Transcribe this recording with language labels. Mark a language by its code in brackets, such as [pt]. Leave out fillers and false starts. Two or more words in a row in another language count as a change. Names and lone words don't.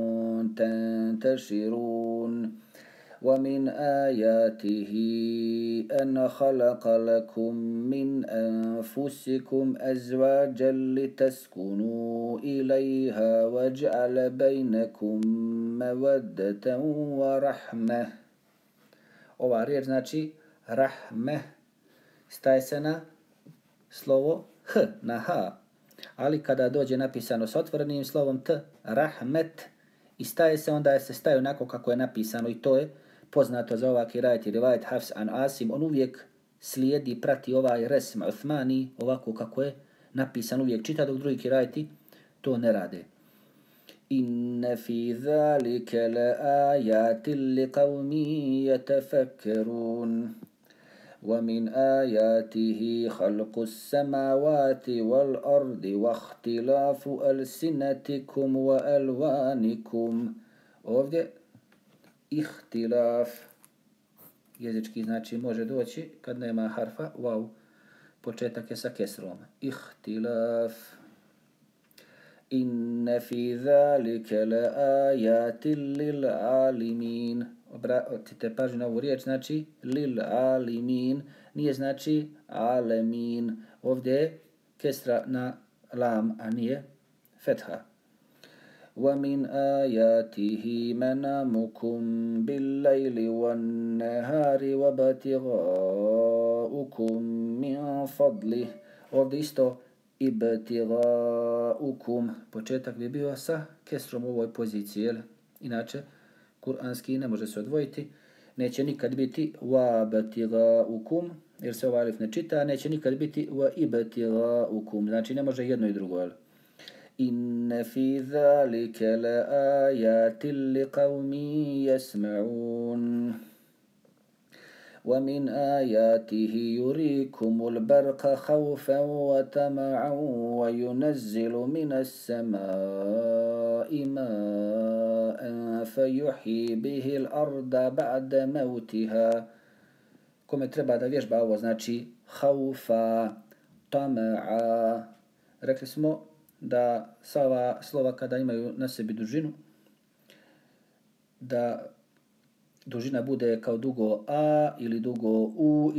[ar] تنتشرون ومن آياته أن خلق لكم من أنفسكم أزواجا لتسكنوا إليها وجعل بينكم مودة ورحمة. [bs] Ova riječ znači rahmeh, staje se na slovo h, na ha, ali kada dođe napisano s otvorenim slovom t, rahmet, i staje se, onda se staje onako kako je napisano, i to je poznato za ovaj kirajet i rivajet Hafs an Asim, on uvijek slijedi, prati ovaj [ar] رسم عثماني, [bs] ovako kako je napisan, uvijek čita, dok drugi kirajeti to ne rade. [ar] إن في ذلك لآيات لقوم يتفكرون. ومن آياته خلق السماوات والأرض واختلاف ألسنتكم وألوانكم. [bs] Ovdje ihtilaf jezički znači može doći kad nema harfa wow, početak je sa kesrom. [ar] اختلاف. إن في ذلك لآيات للعالمين. [bs] Obratite pažnju na ovu riječ, znači [ar] للعالمين, [bs] nije znači alemin. Ovdje je kesra na lam, a nije fetha. [ar] وَمِنْ آيَاتِهِ مَنَامُكُمْ بِاللَّيْلِ وَالنَّهَارِ وَابْتِغَاؤُكُمْ مِنْ فَضْلِهِ. [bs] Ovdje isto ibtigaukum, početak bi bio sa kesrom u ovoj poziciji, jel? Inače kuranski ne može se odvojiti, neće nikad biti wabtigaukum, jer se ovaj alif ne čita, neće nikad biti waibtigaukum, znači ne može jedno i drugo, jel? [ar] إن في ذلك لآيات لقوم يسمعون. ومن آياته يريكم البرق خوفا وطمعا وينزل من السماء ماء فيحيي به الأرض بعد موتها. [bs] Kome treba da vježba ovo znači [ar] خوفا، طمعا. [bs] Rekli smo da sva ova slova kada imaju na sebi dužinu, da dužina bude kao dugo a ili dugo u